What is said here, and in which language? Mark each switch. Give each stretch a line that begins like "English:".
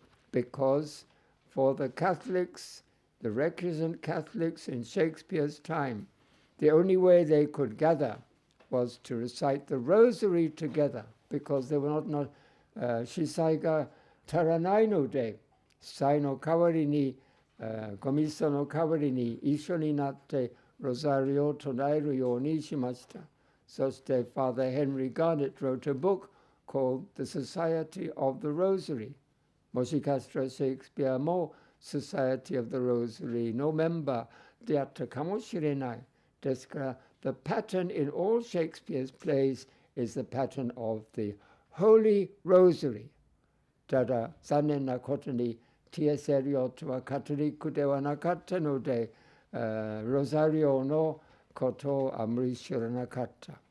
English: Because for the Catholics, the recusant Catholics in Shakespeare's time, the only way they could gather was to recite the Rosary together, because they were not
Japanese: Shisai ga taranai no de, sai no kawari ni, gomiso no kawari ni, isho ni natte ロザリオを唱えるようにしました。そして
English: Father Henry Garnet wrote a book called The Society of the Rosary。
Japanese: もしかしたらシェイクスピアも Society of the Rosary のメンバーであったかもしれない。ですから、
English: the pattern in all Shakespeare's plays is the pattern of the Holy Rosary。
Japanese: ただ、残念なことに T.S. エリオットはカトリックではなかったので、ロザリオのことをあまり知らなかった。